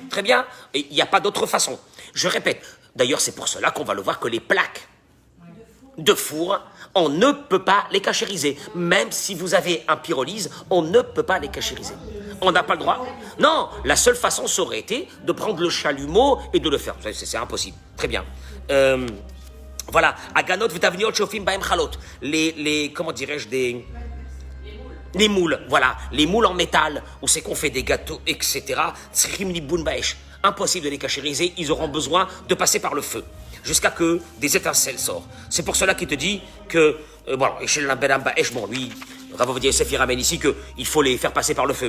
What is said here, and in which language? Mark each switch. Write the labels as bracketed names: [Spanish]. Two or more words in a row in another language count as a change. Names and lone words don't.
[French] Très bien, et il n'y a pas d'autre façon. Je répète, d'ailleurs c'est pour cela qu'on va le voir que les plaques de four, on ne peut pas les cachériser. Même si vous avez un pyrolyse, on ne peut pas les cachériser. On n'a pas le droit. Non, la seule façon, ça aurait été de prendre le chalumeau et de le faire. C'est impossible. Très bien. Voilà. [Hebrew] אגנות ותבניות שאופים בהם חלות. [French] Comment dirais-je, les moules. Voilà. Les moules en métal, où c'est qu'on fait des gâteaux, etc. [Hebrew] צריכים ליבון באש. [French] Impossible de les cachériser. Ils auront besoin de passer par le feu, jusqu'à que des étincelles sortent. C'est pour cela qu'il te dit que, lui, Rav Yosef, il ramène ici qu'il faut les faire passer par le feu.